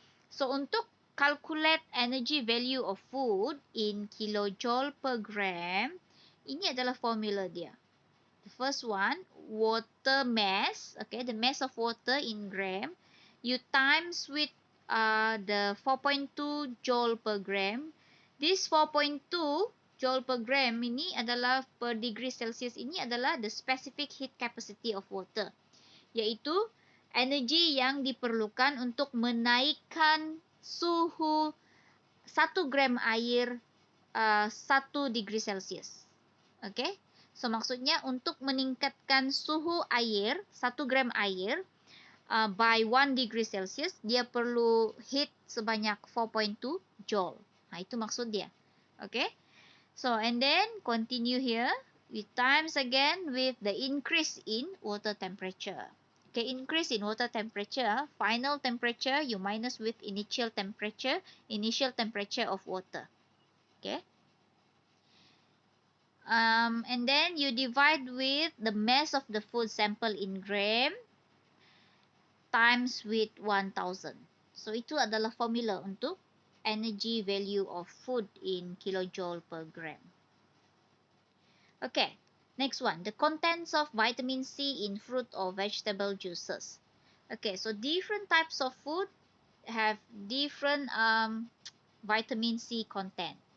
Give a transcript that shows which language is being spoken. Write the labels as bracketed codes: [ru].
[en] So, untuk calculate energy value of food in kilojoule per gram, [ms] ini adalah formula dia. [en] The first one, water mass, okay, the mass of water in gram, you times with the 4.2 joule per gram. This 4.2 joule per gram [ms] ini adalah [en] per degree Celsius, ini adalah the specific heat capacity of water, [ms] yaitu energi yang diperlukan untuk menaikkan suhu 1 gram air 1 degree Celsius. Okay? So, maksudnya untuk meningkatkan suhu air, 1 gram air [en] by 1 degree Celsius, [ms] dia perlu heat sebanyak 4.2 joule. Nah, itu maksud dia. Okay? [en] So, and then continue here. We times again with the increase in water temperature. Okay, increase in water temperature, final temperature, you minus with initial temperature of water. Okay. And then you divide with the mass of the food sample in gram times with 1000. [ms] So, itu adalah formula untuk energy value of food in kilojoule per gram. [en] Okay, next one. The contents of vitamin C in fruit or vegetable juices. Okay, so different types of food have different vitamin C content.